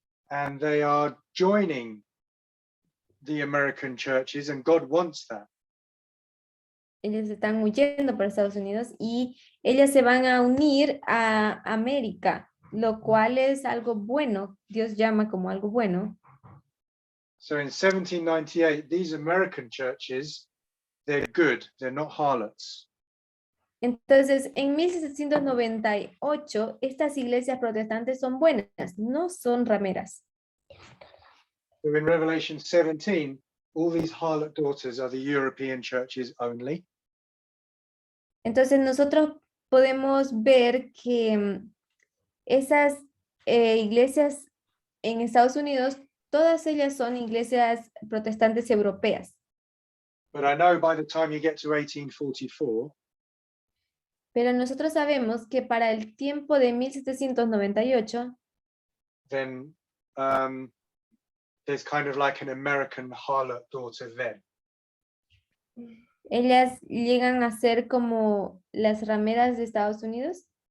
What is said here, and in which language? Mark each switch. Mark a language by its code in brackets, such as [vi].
[en] And they are joining the American churches, and God wants that. [es] Ellos están huyendo para Estados Unidos y ellas se van a unir a América, lo cual es algo bueno. Dios llama como algo bueno. [en] So in 1798, these American churches, they're good. They're not harlots. [es] Entonces, en 1798, estas iglesias protestantes son buenas, no son rameras. [en] So in Revelation 17, all these harlot daughters are the European churches only. [es] Entonces, nosotros podemos ver que esas iglesias en Estados Unidos, todas ellas son iglesias protestantes europeas. [en] But I know by the time you get to 1844, [es] Pero nosotros sabemos que para el tiempo de 1798, [en] then there's kind of like an American harlot daughter then. [es] ellas llegan a ser como las rameras de Estados Unidos.